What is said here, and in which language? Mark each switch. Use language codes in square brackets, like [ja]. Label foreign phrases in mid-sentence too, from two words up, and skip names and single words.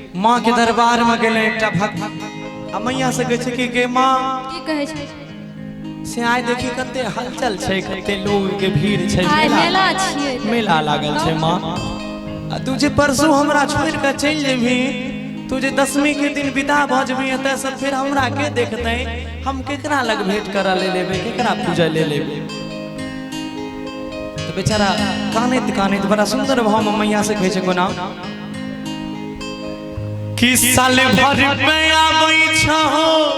[mai] माँ के दरबार में गेले एकटा भक्त आ मैया से कहे छै कि माँ की कहे छै से आइ देखी कते हलचल छै, कते लोग के भीड़ छै, आइ मेला छियै, मेला लागल छै माँ। आ तू जे परसू हमरा छोड़ के चल जेबी, तू जे 10वीं के दिन विदा भ जेबी एतय से, फिर हमरा के देखते, हम केकरा लग भेंट करा ले लेबे, केकरा पूजा ले लेबे। तो बेचारा कानैत कानैत बड़ा सुंदर भाव में मैया से कहे छै कोना कि साल भर में आबै छहो